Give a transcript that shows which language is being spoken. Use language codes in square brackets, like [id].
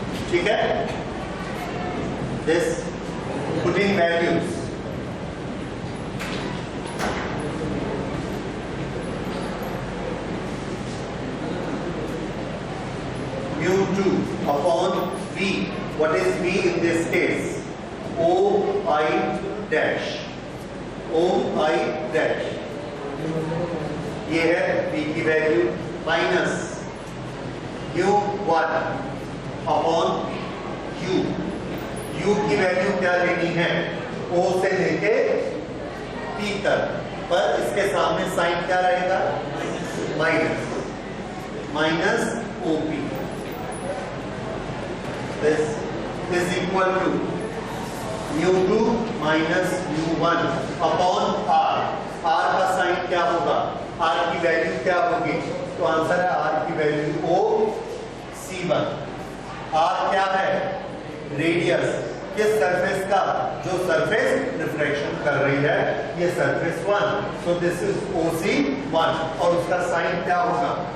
[hi] ठीक है? [en] This putting values mu2 upon V, what is V in this case? [hi] OI dash, OI dash, ये है V की value, [en] Minus mu1 upon U। [hi] U की value क्या लेनी है? O से लेके P तक, पर इसके सामने साइन क्या रहेगा? [en] Minus OP। This is equal to mu2 minus mu1 upon R। [hi] R का साइन क्या होगा? R की वैल्यू क्या होगी? तो आंसर है R की वैल्यू OC1। R क्या है? रेडियस किस सरफेस का? जो सरफेस रिफ्रैक्शन कर रही है, ये surface 1। [en] so this is OC1 [hi] और उसका साइन क्या होगा?